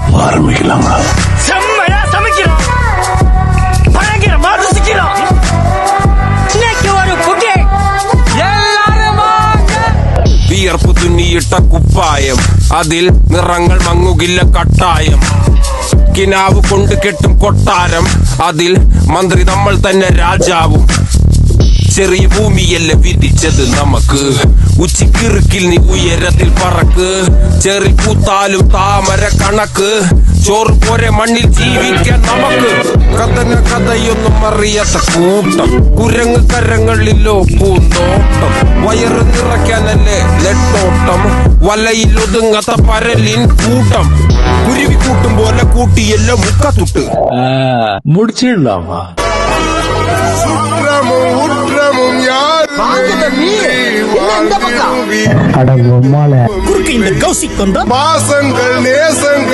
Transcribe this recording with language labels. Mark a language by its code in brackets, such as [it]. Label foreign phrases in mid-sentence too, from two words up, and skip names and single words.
[ta] ஆரம்பிக்கலாங்களா? செம்மையா சமைக்கிறோம், பயங்கரமா ருசிக்கிறோம். இன்னைக்கு ஒரு புகை எல்லாரும் [ml] വിയർപ്പ് തുന്നിയിട്ട കുപ്പായം, അതിൽ നിറങ്ങൾ മങ്ങുകില്ല കട്ടായം. കിനാവ് കൊണ്ട് കെട്ടും കൊട്ടാരം, അതിൽ മന്ത്രി നമ്മൾ തന്നെ രാജാവും. ചെറിയ ഭൂമിയല്ല വിധിച്ചത് നമുക്ക്, ഉച്ചിക്കിറുക്കിൽ നീ ഉയരത്തിൽ പറക്ക്. ചെറി പൂത്താലും താമര കണക്ക്, ചോറ് പോരെ മണ്ണിൽ ജീവിക്കാൻ നമുക്ക്. കഥന കഥയൊന്നും അറിയാത്ത കൂട്ടം, കുരങ്ങ് കരങ്ങളിലോ പൂന്തോട്ടം. വയറ് നിറയ്ക്കാനല്ലേ നെട്ടോട്ടം, വലയിൽ ഒതുങ്ങാത്ത പരലിൻ കൂട്ടം. കുരുവി കൂട്ടും പോലെ കൂട്ടിയല്ലോ മുക്കത്തുട്ട്. [ta] முடிச்சிடலாமா? குறுக்கு இந்த கௌசிக் வந்தா பாசங்கள் நேசங்கள்